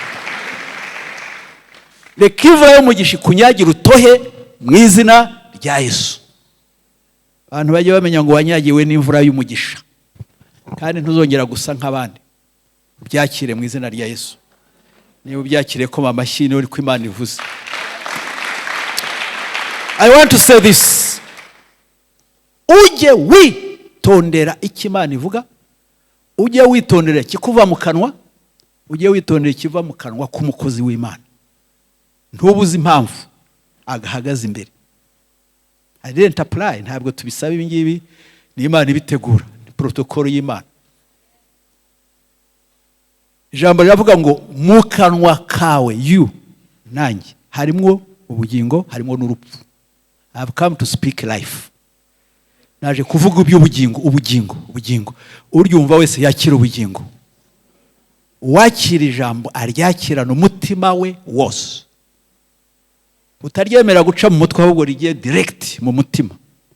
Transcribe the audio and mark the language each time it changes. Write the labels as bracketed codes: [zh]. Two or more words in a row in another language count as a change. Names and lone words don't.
[rw] Reka imvura y'umugisha kunyagira utohe mu izina rya Yesu. Abantu bajye bamenya ngo wanyagiwe n'imvura y'umugisha, kandi ntuzongera gusa nk'abandi. Byakire mu izina rya Yesu. Niba ubyakire ko amashyi uri ko Imana ivuze. [en] I want to say this. [rw] Ujye witondera icyo Imana ivuga. Ujye witondera ikikuva mu kanwa. Ujye witondera ikiva mu kanwa k'umukozi w'Imana. Ntubuze impamvu agahagaze imbere. [en] I didn't apply. [rw] Ntabwo tubisaba ibi ngibi, ni Imana ibitegura, ni protocol y'Imana. Ijambo riravuga ngo mu kanwa kawe, you, nanjye, harimo ubugingo, harimo n'urupfu. [en] I have come to speak life. [rw] Naje kuvuga ubugingo. Uryumva wese yakira ubugingo. Uwakira ijambo aryakirana umutima we wose. Utaryemera guca mu mutwe, ahubwo rigiye direct mu mutima.